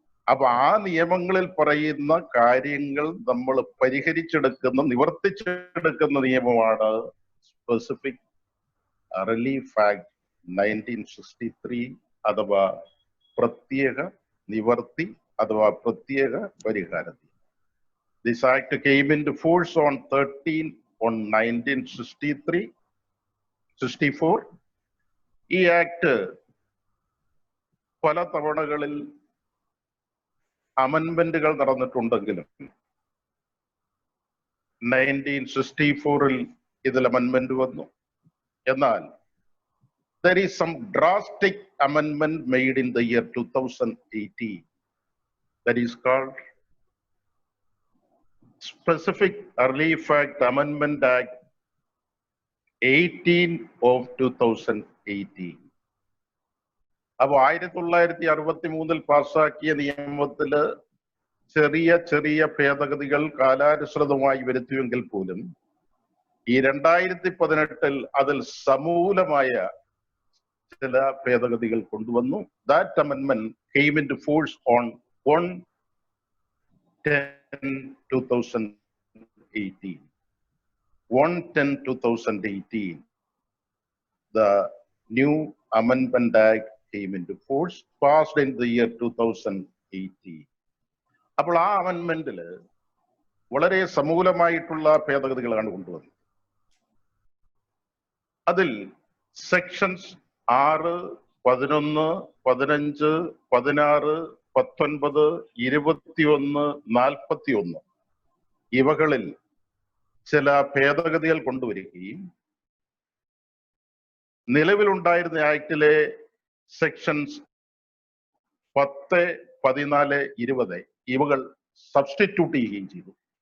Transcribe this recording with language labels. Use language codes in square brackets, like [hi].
[ml] അപ്പൊ ആ നിയമങ്ങളിൽ പറയുന്ന കാര്യങ്ങൾ നമ്മൾ പരിഹരിച്ചെടുക്കുന്ന, നിവർത്തിച്ചെടുക്കുന്ന നിയമമാണ് സ്പെസിഫിക് റിലീഫ് ആക്ട് 1963 അഥവാ പ്രത്യേക നിവർത്തി അഥവാ പ്രത്യേക പരിഹാര നിയമം. [en] This act came into force on 1964. [ml] ഈ ആക്ട് പല തവണകളിൽ അമെൻമെന്റുകൾ നടന്നിട്ടുണ്ടെങ്കിലും 1964 ഇതിൽ അമെൻമെന്റ് വന്നു. എന്നാൽ [en] there is some drastic amendment made in the year 2018 that is called Specific Relief Act Amendment Act 18 of 2018. [ml] അപ്പൊ 1963 പാസ്സാക്കിയ നിയമത്തില് ചെറിയ ചെറിയ ഭേദഗതികൾ കാലാനുസൃതമായി വരുത്തിയെങ്കിൽ പോലും ഈ 2018 അതിൽ സമൂലമായ ചില ഭേദഗതികൾ കൊണ്ടുവന്നു. [en] That amendment came into force on 1/10/2018. 1/10/2018. The new Amendment Act came into force, passed in the year 2018. [ml] അപ്പോൾ ആ അമെൻമെന്റില് വളരെ സമൂലമായിട്ടുള്ള ഭേദഗതികളാണ് കൊണ്ടുവന്നത്. അതിൽ സെക്ഷൻസ് 6, 11, 15, 16, 19, 21, 41 ഇവകളിൽ ചില ഭേദഗതികൾ കൊണ്ടുവരികയും നിലവിലുണ്ടായിരുന്ന ആക്ടിലെ സെക്ഷൻസ് 10, 14, 20 ഇവകൾ സബ്സ്റ്റിറ്റ്യൂട്ട് ചെയ്യുകയും ചെയ്തു.